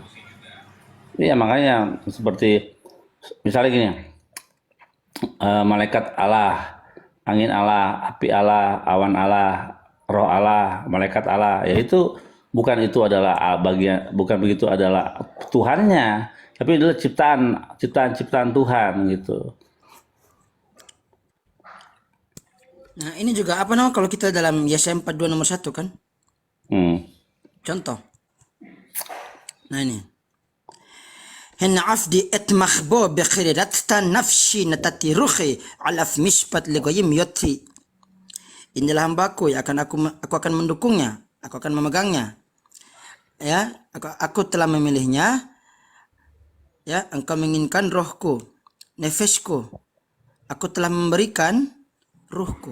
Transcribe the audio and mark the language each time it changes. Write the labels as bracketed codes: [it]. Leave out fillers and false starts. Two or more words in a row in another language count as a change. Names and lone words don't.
[id] Iya, makanya seperti misalnya gini, malaikat Allah, angin Allah, api Allah, awan Allah, roh Allah, malaikat Allah, ya itu bukan begitu adalah Tuhannya, tapi adalah ciptaan Tuhan gitu. Nah, ini juga apa namanya kalau kita dalam Yesaya 42 nomor 1 kan? Contoh. Nah ini. [he] הן עבדי אתמך בו בחירי רצתה נפשי נתתי רוחי עליו משפט לגוים יוציא. [id] Inilah hambaku yang aku akan mendukungnya, aku akan memegangnya. Ya, aku telah memilihnya. Ya, engkau menginginkan rohku, nefesku. Aku telah memberikan ruhku.